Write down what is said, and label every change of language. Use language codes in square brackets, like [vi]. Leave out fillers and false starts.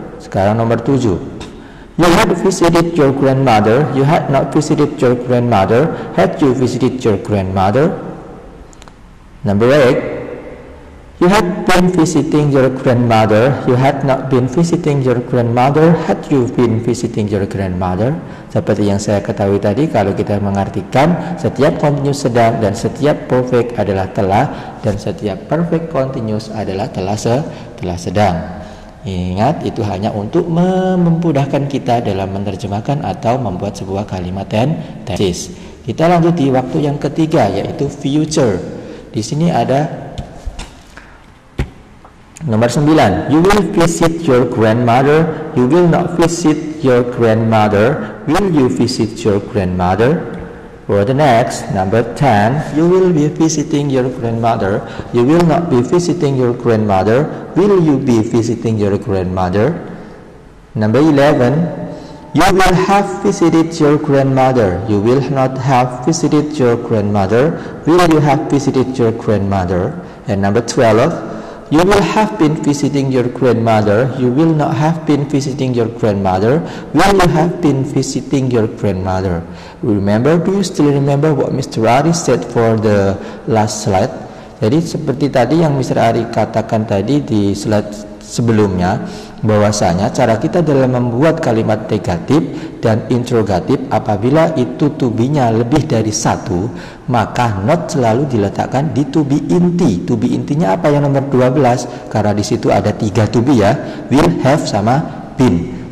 [id] Sekarang nomor 7, [en] you had visited your grandmother. You had not visited your grandmother. Had you visited your grandmother? Number 8, you had been visiting your grandmother. You had not been visiting your grandmother. Had you been visiting your grandmother? [id] Seperti yang saya ketahui tadi, kalau kita mengartikan setiap continuous sedang dan setiap perfect adalah telah, dan setiap perfect continuous adalah telah sedang. Ingat, itu hanya untuk memudahkan kita dalam menerjemahkan atau membuat sebuah kalimat tenses. Kita lanjut di waktu yang ketiga, yaitu future. Di sini ada [en] Nomor 9, you will visit your grandmother. You will not visit your grandmother. Will you visit your grandmother? For the next, number 10, you will be visiting your grandmother. You will not be visiting your grandmother. Will you be visiting your grandmother? Number 11, you will have visited your grandmother. You will not have visited your grandmother. Will you have visited your grandmother? And number 12, you will have been visiting your grandmother. You will not have been visiting your grandmother. Will you have been visiting your grandmother? Remember, do you still remember what Mr. Ari said for the last slide? [id] Jadi seperti tadi yang Mr. Ari katakan tadi di slide sebelumnya, bahwasanya cara kita dalam membuat kalimat negatif dan interrogatif apabila itu to be-nya lebih dari satu, maka not selalu diletakkan di to be inti. To be intinya apa yang nomor 12? Karena di situ ada 3 to be ya, will, have sama been.